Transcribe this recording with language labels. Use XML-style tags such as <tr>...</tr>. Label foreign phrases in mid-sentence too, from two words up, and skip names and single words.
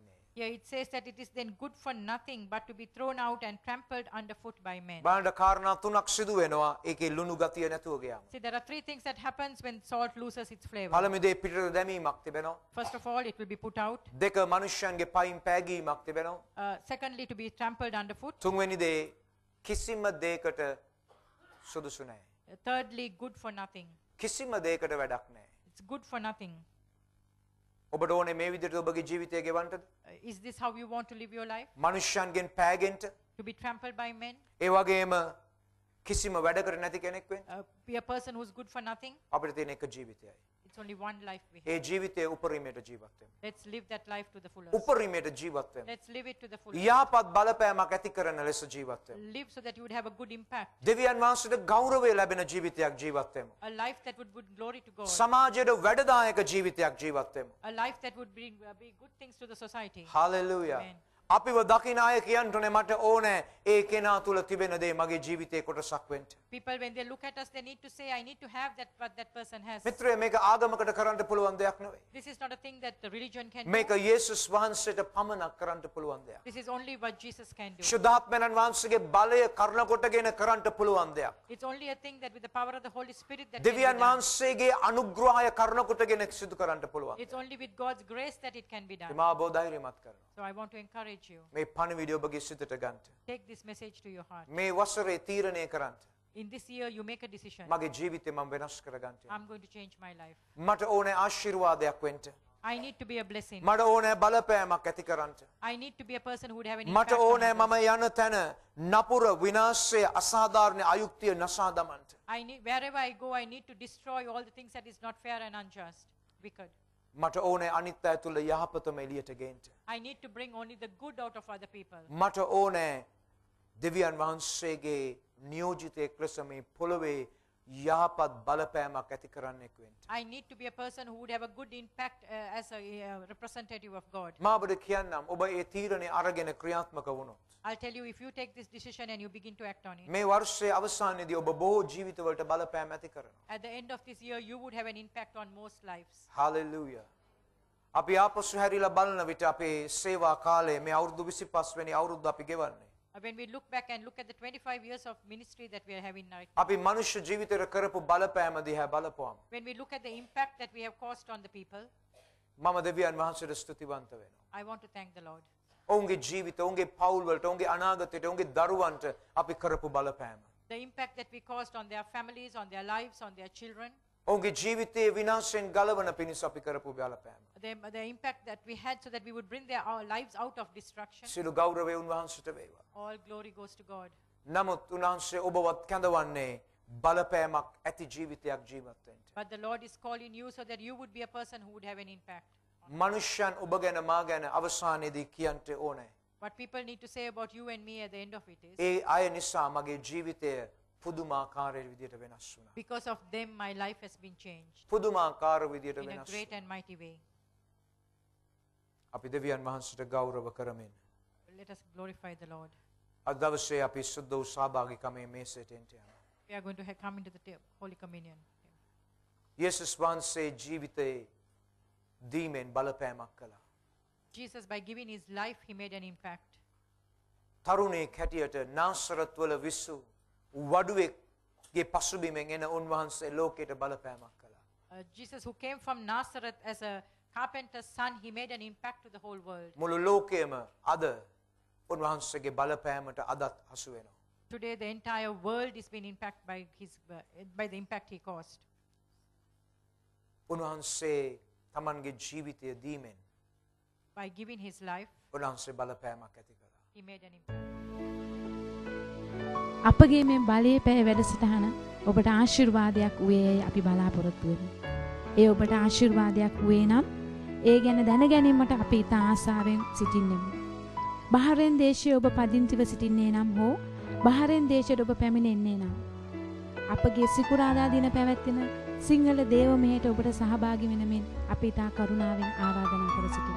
<en>Here it says that it is then good for nothing but to be thrown out and trampled underfoot by men.</en> <si>බලන්න කාරණා තුනක් සිදු වෙනවා ඒකේ ලුණු ගතිය නැතුව ගියාම.</si> <en>See, there are three things that happens when salt loses its flavor.</en> <si>පළවෙනි දේ පිටරු දැමීමක් තිබෙනවා.</si> <en>First of all, it will be put out.</en> <si>දෙක මනුෂ්‍යයන්ගේ පයින් පෑගීමක් තිබෙනවා.</si> <en>Secondly, to be trampled underfoot.</en> <si>තුන්වෙනි දේ කිසිම දෙයකට සුදුසු නැහැ.</si> <en>Thirdly, good for nothing.</en> <si>කිසිම දෙයකට වැඩක් නැහැ.</si> <en>It's good for nothing.</en> <si>ඔබට ඕනේ මේ විදිහට ඔබගේ ජීවිතය ගෙවන්නද?</si> <en>Is this how you want to live your life?</en> <si>මනුෂ්‍යයන්ගෙන් පෑගෙන්ට</si> <en>To be trampled by men?</en> <si>ඒ වගේම කිසිම වැඩකට නැති කෙනෙක් වෙන්න</si> <en>Be a person who's good for nothing?</en> <si>අපිට තියෙන එක ජීවිතයයි.</si> <en>It's only one life we have.</en> <si>ඒ ජීවිතයේ උපරිමයට ජීවත් වෙන්න.</si> <en>Let's live that life to the fullest.</en> <si>උපරිමයට ජීවත් වෙන්න.</si> <en>Let's live it to the fullest.</en> <si>යහපත් බලපෑමක් ඇති කරන ලෙස ජීවත් වෙන්න.</si> <en>Live so that you would have a good impact.</en> <si>දෙවියන් වහන්සේට ගෞරවය ලැබෙන ජීවිතයක් ජීවත් වෙමු.</si> <en>A life that would bring glory to God.</en> <si>සමාජයට වැඩදායක ජීවිතයක් ජීවත් වෙමු.</si> <en>A life that would bring good things to the society.</en> <si>හලෙලූයා.</si> <en>Amen.</en> <si>අපිව දකින අය කියන්ටනේ මට ඕනේ ඒ කෙනා තුල තිබෙන දේ මගේ ජීවිතේ කොටසක් වෙන්න.</si> <en>People, when they look at us, they need to say, I need to have that what that person has.</en> <si>මිත්‍රය මේක ආගමකට කරන්න පුළුවන් දෙයක් නෙවෙයි.</si> <en>This is not a thing that the religion can</en> <si>මේක</si> <en>do.</en> <si>යේසුස් වහන්සේට පමණක් කරන්න පුළුවන් දෙයක්.</si> <en>This is only what Jesus can do.</en> <si>ශුද්ධාත්මයන් වහන්සේගේ බලය කරන කොටගෙන කරන්න පුළුවන් දෙයක්.</si> <en>It's only a thing that with the power of the Holy Spirit that can be</en> <si>දෙවියන්</si> <en>done.</en> <si>වහන්සේගේ අනුග්‍රහය කරන කොටගෙන සිදු කරන්න පුළුවන්.</si> <en>It's only with God's grace that it can be done.</en> <si>මා ඔබ ධෛර්යමත් කරනවා.</si> <en>So I want to encourage you.</en> <si>මේ පණිවිඩය ඔබගේ සිතට ගන්න.</si> <en>Take this message to your heart.</en> <si>මේ වසරේ තීරණය කරන්න.</si> <en>In this year, you make a decision.</en> <si>මගේ ජීවිතේ මම වෙනස් කරගන්න.</si> <en>I'm going to change my life.</en> <si>මට ඕනේ ආශිර්වාදයක් වෙන්න.</si> <en>I need to be a blessing.</en> <si>මට ඕනෑ බලපෑමක් ඇති කරන්නට.</si> <en>I need to be a person who would have an</en> <si>මට</si> <en>impact on</en> <si>ඕනෑ</si> <en>others.</en> <si>මම යන තැන නපුර විනාශය අසාධාරණ අයුක්තිය නසා දමන්නට.</si> <en>I need, wherever I go, I need to destroy all the things that is not fair and unjust, wicked.</en> <si>මට ඕනෑ අනිත් අය තුළ යහපතම එළියට ගේන්න.</si> <en>I need to bring only the good out of other people.</en> <si>මට ඕනෑ දෙවියන් වහන්සේගේ නියෝජිතයෙක් ලෙස මේ පොළොවේ යහපත් බලපෑමක් ඇති කරන්නෙක් වෙන්න.</si> <en>I need to be a person who would have a good impact as a representative of God.</en> <si>මා ඔබට කියන්නම් ඔබ ඒ තීරණය අරගෙන ක්‍රියාත්මක වුණොත්</si> <en>I'll tell you, if you take this decision and you begin to act on it,</en> <si>මේ වර්ෂයේ අවසානයේදී ඔබ බොහෝ ජීවිතවලට බලපෑම් ඇති කරනවා.</si> <en>at the end of this year, you would have an impact on most lives.</en> <si>හලෙලූයා. අපි ආපසු හැරිලා බලන විට අපේ සේවා කාලයේ මේ අවුරුදු 25 වෙනි අවුරුද්ද අපි ගෙවන්නේ.</si> <en>When we look back and look at the 25 years of ministry that we are having now,</en> <si>අපි මනුෂ්‍ය ජීවිතේට කරපු බලපෑම දිහා බලපුවම</si> <en>when we look at the impact that we have caused on the people,</en> <si>මම දෙවියන් වහන්සේට ස්තුතිවන්ත වෙනවා.</si> <en>I want to thank the Lord.</en> <si>ඔවුන්ගේ ජීවිත, ඔවුන්ගේ පවුල් වලට, ඔවුන්ගේ අනාගතයට, ඔවුන්ගේ දරුවන්ට අපි කරපු බලපෑම.</si> <en>The impact that we caused on their families, on their lives, on their children,</en> <si>ඔවුන්ගේ ජීවිතයේ විනාශයෙන් ගලවන පිණිස අපි කරපු බලපෑම.</si> <en>the impact that we had so that we would bring their our lives out of destruction.</en> <si>සියලු ගෞරවය උන්වහන්සේට වේවා.</si> <en>All glory goes to God.</en> <si>නමුත් උන්වහන්සේ ඔබවත් කැඳවන්නේ බලපෑමක් ඇති ජීවිතයක් ජීවත් වෙන්න.</si> <en>But the Lord is calling you so that you would be a person who would have an impact.</en> <si>මනුෂ්‍යයන් ඔබ ගැන මා ගැන අවසානයේදී කියන්ට ඕනේ.</si> <en>What people need to say about you and me at the end of it is,</en> <si>ඒ අය නිසා මගේ ජීවිතය පුදුමාකාර විදියට වෙනස් වුණා.</si> <en>because of them, my life has been changed</en> <si>පුදුමාකාර විදියට</si> <en>in a</en> <si>වෙනස්</si> <en>great</en> <si>වුණා.</si> <en>and mighty way.</en> <si>අපි දෙවියන් වහන්සේට ගෞරව කරමින්</si> <en>Let us glorify the Lord.</en> <si>අද දවසේ අපි සුද්ධ වූ සහභාගීකමේ මේසයට එන්න යනවා.</si> <en>We are going to come into the Holy Communion.</en> <si>යේසුස් වහන්සේ ජීවිතේ දීමෙන් බලපෑමක් කළා.</si> <en>Jesus, by giving his life, he made an impact.</en> <si>තරුණයෙක් හැටියට නාසරත් වල විසු වඩුවෙක්ගේ පසුබිමෙන් එන උන්වහන්සේ ලෝකයට බලපෑමක් කළා.</si> <en>Jesus, who came from Nazareth as a carpenter's son, he made an impact to the whole world.</en> <si>මුළු ලෝකයම අද උන්වහන්සේගේ බලපෑමට අදත් හසු වෙනවා.</si> <en>Today, the entire world is being impacted by the impact he caused.</en> <si>උන්වහන්සේ තමන්ගේ ජීවිතය දීමෙන්</si> <en>By giving his life,</en> <si>උන්වහන්සේ බලපෑමක් ඇති කළා.</si> <en>he made an impact.</en> <si>අපගේ මේ බලයේ පැය වැඩසටහන ඔබට ආශිර්වාදයක් වේයයි අපි බලාපොරොත්තු වෙමු. ඒ ඔබට ආශිර්වාදයක් වේ නම් ඒ ගැන දැන ගැනීමට අපි ඉතා ආසාවෙන් සිටින්නෙමු. බහරෙන් දේශයේ ඔබ පදිංචිව සිටින්නේ නම් හෝ බහරෙන් දේශයට ඔබ පැමිණෙන්නේ නම් අපගේ සිකුරාදා දින පැවැත්වෙන සිංහල දේව මෙහෙයට ඔබට සහභාගී වෙන මෙන් අපි ඉතා කරුණාවෙන් ආරාධනා කර සිටිමු.</si>